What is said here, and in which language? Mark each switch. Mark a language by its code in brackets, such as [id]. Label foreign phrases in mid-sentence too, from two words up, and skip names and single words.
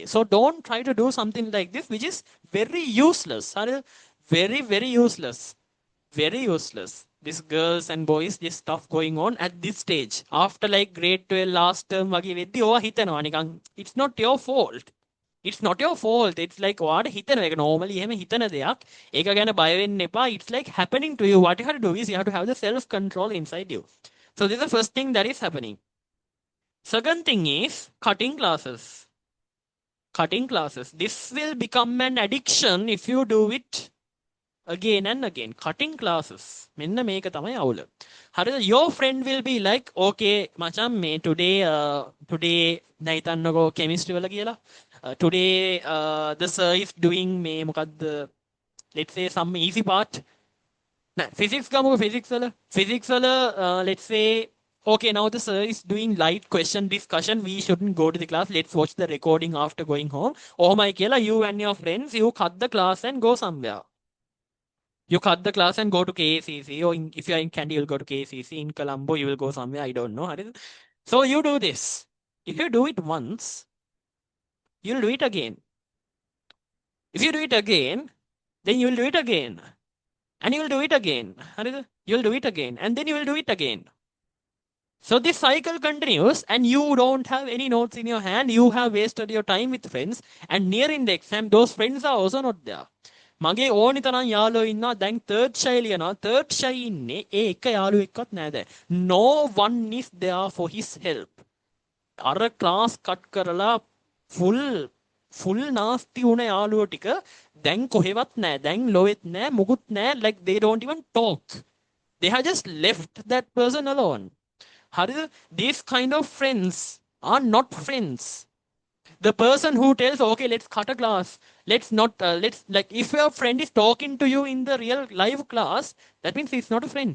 [en] So don't try to do something like this, which is very useless. Very, very useless. Very useless. These girls and boys, this stuff going on at this stage. After like grade 12 last term, it's not your fault. It's not your fault. It's like [si] ඔයාට හිතන එක normally එහෙම හිතන දෙයක්. ඒක ගැන බය වෙන්න එපා. [en] It's like happening to you. What you have to do is you have to have the self control inside you. So this is the first thing that is happening. Second thing is cutting classes. Cutting classes. This will become an addiction if you do it again and again. Cutting classes. [si] මෙන්න මේක තමයි අවුල. හරිද? [en] Your friend will be like, [si] okay, මචං මේ today දැන් හිතන්නකෝ chemistry වල කියලා. [en] Today the sir is doing [si] මේ මොකද්ද, [en] let's say some easy part. Physics ගමුකෝ, physics වල let's say, okay, now the sir is doing light question discussion. We shouldn't go to the class. Let's watch the recording after going home. Oh my God, you and your friends, you cut the class and go somewhere. You cut the class and go to KCC. Or if you are in Kandy, you'll go to KCC. In Colombo, you will go somewhere. I don't know. So you do this. If you do it once, you'll do it again. If you do it again, then you'll do it again. And you will do it again. You'll do it again. And then you will do it again. So this cycle continues and you don't have any notes in your hand. You have wasted your time with friends. And nearing the exam, those friends are also not there. [si] මගේ ඕනි තරම් යාළුවෝ ඉන්නවා. දැන් [en] third shy [si] ලියනවා. [en] third shy [si] ඉන්නේ ඒ එක යාළුවෙක්වත් නැහැ දැන්. [en] No one is there for his help. [si] අර class cut කරලා [en] full nasty [si] වුණ යාළුවෝ ටික දැන් කොහෙවත් නැහැ. දැන් ලොවෙත් නැහැ, මුකුත් නැහැ. [en] Like they don't even talk. They have just left that person alone. [si] හරිද? [en] These kind of friends are not friends. The person who tells, okay, let's cut a class. Let's not, like, if your friend is talking to you in the real live class, that means he's not a friend.